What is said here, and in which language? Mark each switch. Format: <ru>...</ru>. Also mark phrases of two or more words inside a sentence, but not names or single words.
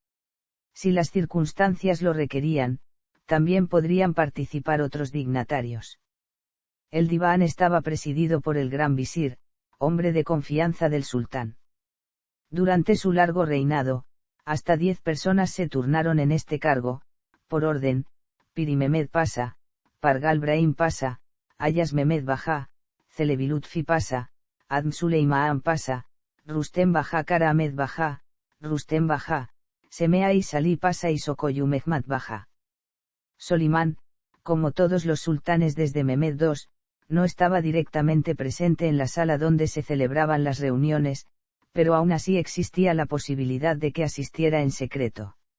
<es>Si las circunstancias lo requerían, también podrían participar otros dignatarios. El diván estaba presidido por el gran visir, hombre de confianza del sultán. Durante su largo reinado, hasta 10 personas se turnaron en este cargo, por orden: Piri Mehmed Pasa, Pargal Brahim Pasa, Ayas Mehmed Bajá, Celebilutfi Pasa, Adm Suleiman Pasa, Rustem Bajá Kara Ahmed Bajá, Rustem Bajá, Semea y Salí Pasa y Sokoyu Mehmet Bajá. Solimán, como todos los sultanes desde Mehmed II, no estaba directamente presente en la sala donde se celebraban las reuniones, pero aún así existía la posibilidad de que asistiera en secreto.</es>